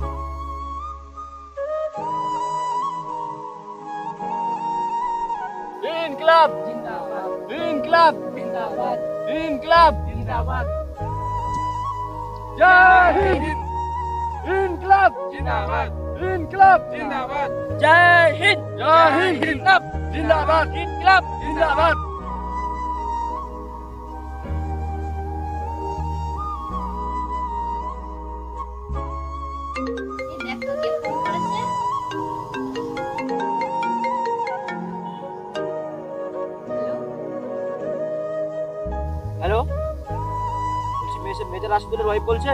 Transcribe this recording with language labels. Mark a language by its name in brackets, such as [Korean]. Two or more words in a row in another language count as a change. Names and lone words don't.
[Hindi] इनकलाब जिंदाबाद, इनकलाब जिंदाबाद, इनकलाब जिंदाबाद। जय हिंद। इनकलाब जिंदाबाद, इनकलाब जिंदाबाद। जय हिंद, जय हिंद। इनकलाब जिंदाबाद, इनकलाब जिंदाबाद। [Bangla] এই দেখো কে ফোন করেছে। হ্যালো, বলছি মেজর আসাদুলের ওয়াইফ বলছেন?